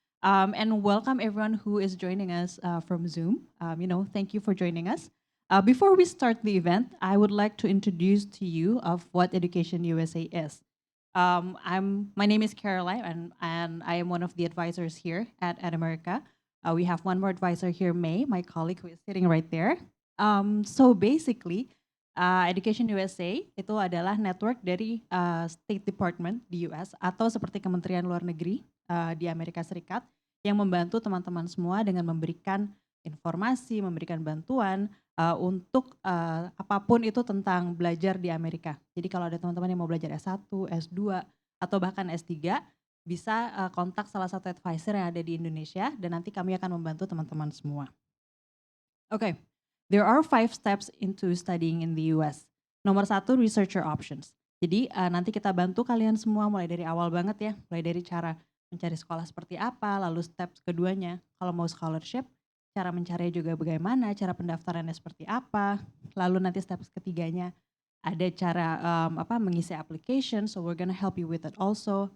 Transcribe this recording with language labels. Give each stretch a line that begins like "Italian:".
English: And welcome everyone who is joining us from Zoom. Thank you for joining us. Before we start the event, I would like to introduce to you of what Education USA is. My name is Caroline, and I am one of the advisors here at America. We have one more advisor here, May, my colleague who is sitting right there. So basically,
Indonesian: Education USA itu adalah network dari State Department di US atau seperti Kementerian Luar Negeri di Amerika Serikat yang membantu teman-teman semua dengan memberikan informasi, memberikan bantuan untuk apapun itu tentang belajar di Amerika. Jadi kalau ada teman-teman yang mau belajar S1, S2, atau bahkan S3, bisa kontak salah satu advisor yang ada di Indonesia dan nanti kami akan membantu teman-teman semua.
English: Okay, there are 5 steps into studying in the US.
Indonesian: Nomor 1, researcher options. Jadi nanti kita bantu kalian semua mulai dari awal banget ya, mulai dari cara mencari sekolah seperti apa, lalu step keduanya kalau mau scholarship, cara mencari juga bagaimana, cara pendaftarannya seperti apa, lalu nanti step ketiganya ada cara mengisi application,
English: so we're gonna help you with that also.